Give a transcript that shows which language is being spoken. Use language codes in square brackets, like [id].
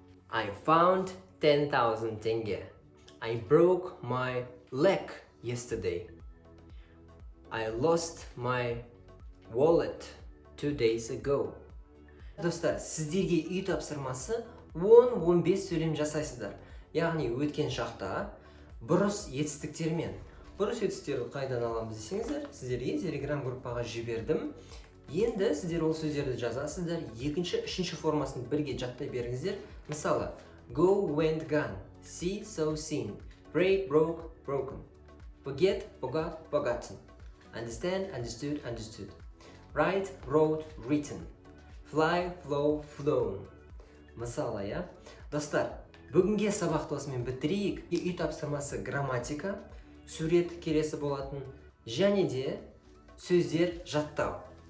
[en] I found 10,000 tenge. I broke my leg yesterday. I lost my wallet 2 days ago. [kk] Достар, сіздерге үй тапсырмасы 10-15 сөйлем жасайсыздар. Яғни өткен шақта бұрыс етістіктермен. Бұрыс етістіктерді қайдан аламыз десеңіздер, сіздерге телеграм группаға жібердім. Енді сіздер ол сөздерді жазасыздар, екінші, үшінші формасын бірге жаттай беріңіздер. Мысалы, [en] go, went, gone, see, saw, seen, break, broke, broken, forget, forgot, forgotten, understand, understood, understood, write, wrote, written, fly, flow, flown. [kk] Мысалы, Достар, бүгінге сабақты осымен бітірейік. Үй тапсырмасы грамматика, сурет келесі болатын, және де сөздер жаттау.